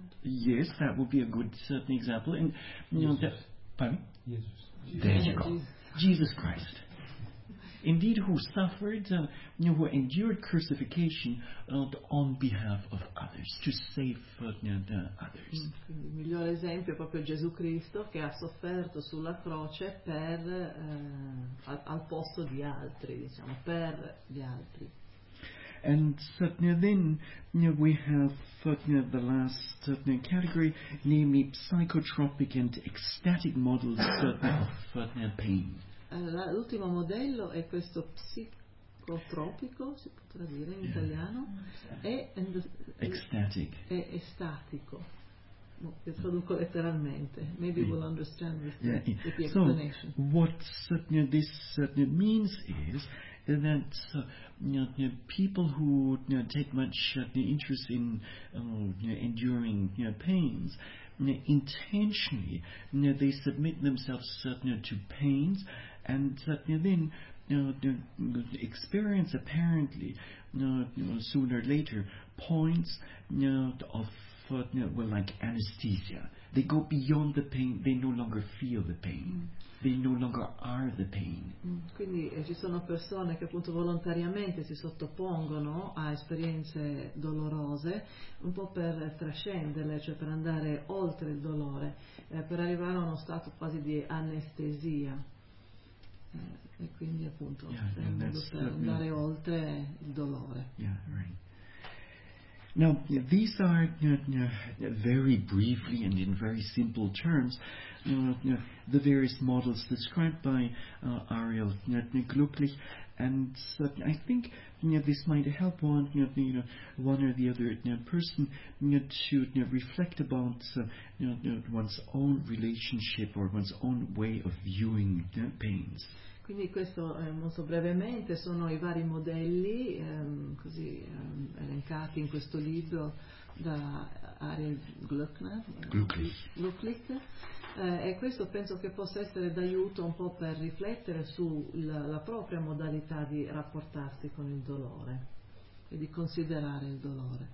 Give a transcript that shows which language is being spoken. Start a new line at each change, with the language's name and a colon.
English: Yes, that would be a good certain example. And you Jesus. Know that, pardon? Jesus. There you go. Jesus Christ. Indeed, who suffered, who endured crucifixion on behalf of others, to save the others.
Italian: Quindi, il miglior esempio è proprio Gesù Cristo che ha sofferto sulla croce per al posto di altri, diciamo, per gli altri.
English: And then we have the last category, namely psychotropic and ecstatic models of pain.
Italian: L'ultimo modello è questo psicotropico, si potrà dire in italiano, è estatico. Lo traduco letteralmente.
English: Maybe we'll understand the explanation. So, what this means is that people who take much interest in enduring pains, intentionally they submit themselves to pains. And then experience apparently sooner or later points of like anesthesia. They go beyond the pain, they no longer feel the pain. They no longer are the pain.
Italian: Quindi ci sono persone che appunto volontariamente si sottopongono a esperienze dolorose un po' per trascenderle, cioè per andare oltre il dolore, per arrivare a uno stato quasi di anestesia. E quindi appunto andare oltre il dolore.
English: Yeah, right. Now these are very briefly and in very simple terms the various models described by Ariel Glücklich, and so I think this might help one or the other person to reflect about one's own relationship or one's own way of viewing pains.
Italian: Quindi questo molto brevemente sono i vari modelli così elencati in questo libro da Ariel Glücklich. E questo penso che possa essere d'aiuto un po' per riflettere sulla propria modalità di rapportarsi con il dolore e di considerare il dolore.